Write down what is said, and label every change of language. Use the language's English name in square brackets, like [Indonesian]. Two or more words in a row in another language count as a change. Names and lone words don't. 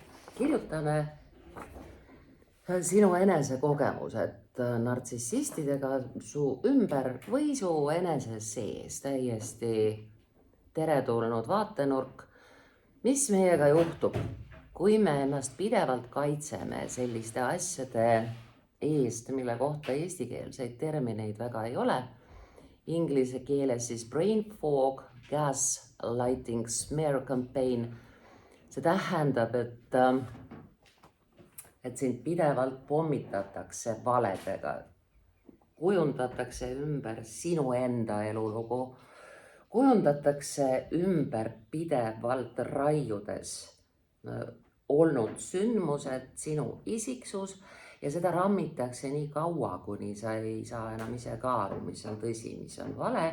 [Estonian] Kirjutame sinu enesekogemused nartsissistidega su ümber või su enese sees, täiesti teretulnud vaatenurk. Mis meiega juhtub, kui me ennast pidevalt kaitseme selliste asjade eest, mille kohta eestikeelseid termineid väga ei ole. Inglise keeles siis [English] brain fog, gaslighting, smear campaign. [Estonian] See tähendab, et sind pidevalt pommitatakse valedega, kujundatakse ümber sinu enda elulugu, kujundatakse ümber pidevalt raiudes olnud sündmused, sinu isiksus ja seda rammitakse nii kaua, kuni sa ei saa enam ise ka aru, mis on tõsi, mis on vale.